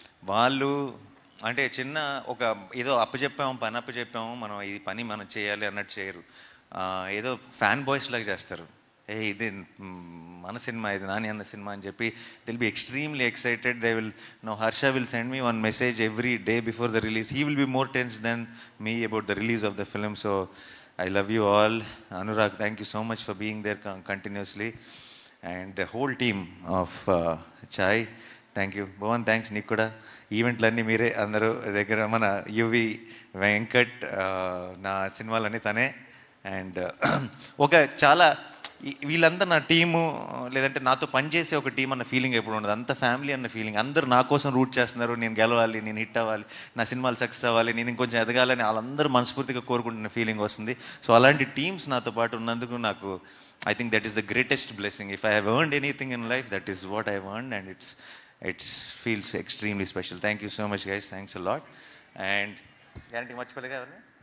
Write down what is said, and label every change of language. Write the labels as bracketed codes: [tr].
[te] వాళ్ళు అంటే చిన్న ఒక ఏదో పని అప్పచెప్పాము, మనం ఈ పని మనం చేయాలి అన్నట్టు చేయరు. ఏదో ఫ్యాన్ బాయ్స్ లాగా చేస్తారు. ఇది మన సినిమా, ఇది నాని అన్న సినిమా అని చెప్పి [en] They'll be extremely excited. They will know Harsha will send me one message every day before the release. He will be more tense than me about the release of the film. So I love you all. Anurag, thank you so much for being there continuously. And the whole team of Chai, thank you. Bhavan, thanks [te] నీకు కూడా. ఈవెంట్లన్నీ మీరే అందరూ దగ్గర. మన UV Venkat నా సినిమాలన్నీ తనే. And ఒక చాలా వీళ్ళంతా నా టీము, లేదంటే నాతో పనిచేసే ఒక టీం అన్న ఫీలింగ్ ఎప్పుడు ఉండదు. అంత ఫ్యామిలీ అన్న ఫీలింగ్. అందరూ నా కోసం రూట్ చేస్తున్నారు, నేను గెలవాలి, నేను హిట్ అవ్వాలి, నా సినిమాలు సక్సెస్ అవ్వాలి, నేను ఇంకొంచెం ఎదగాలని వాళ్ళందరూ మనస్ఫూర్తిగా కోరుకుంటున్న ఫీలింగ్ వస్తుంది. సో అలాంటి టీమ్స్ నాతో పాటు ఉన్నందుకు నాకు [en] I think that is the greatest blessing. If I have earned anything in life, that is what I have earned, and it feels extremely special. Thank you so much, guys. Thanks a lot. And guarantee much pelega avarni?